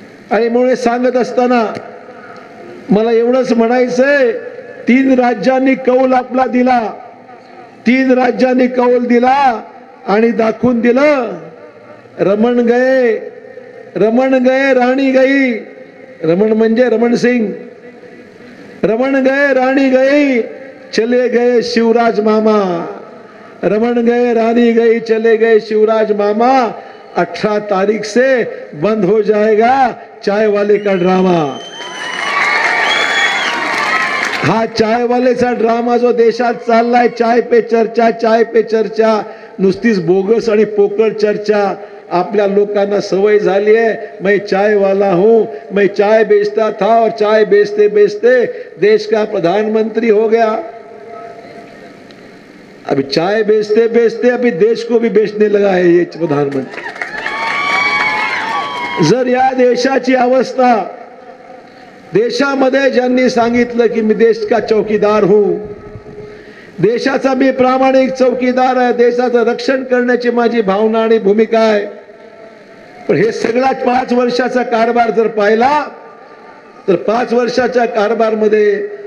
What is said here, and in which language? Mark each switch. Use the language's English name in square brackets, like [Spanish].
[Marathi] आणि म्हणून सांगत असताना मला एवढंच म्हणायचंय, 3 राज्यांनी कौल आपला दिला, 3 राज्यांनी कौल दिला आणि दाखवून दिलं, [Hindi] रमण गए राणी गई। [Marathi] रमण म्हणजे रमण सिंग, [Hindi] रमण गए राणी गई, चले गए शिवराज मामा, रमण गए रानी गई, चले गए शिवराज मामा। 18 तारीख से बंद हो जाएगा चाय वाले का ड्रामा। [Marathi] हा चाय वालेचा ड्रामा जो देशात चाललाय, [Hindi] चाय पे चर्चा, चाय पे चर्चा, [Marathi] नुसतीच बोगस आणि पोकळ चर्चा आपल्या लोकांना सवय झाली है। [Hindi] मैं चाय वाला हूं, मैं चाय बेचता था और चाय बेचते बेचते देश का प्रधानमंत्री हो गया। अभी चाय बेचते बेचते अभी देश को भी बेचने लगा है ये प्रधानमंत्री। [Marathi] जर या देशाची अवस्था, देशामध्ये ज्यांनी सांगितलं की मी [Hindi] देश का चौकीदार हूं, [Marathi] देशाचा मी प्रामाणिक चौकीदार आहे, देशाचं रक्षण करण्याची माझी भावना आणि भूमिका आहे, पण हे सगळा 5 वर्षाचा कारभार जर पाहिला तर 5 वर्षाच्या कारभारमध्ये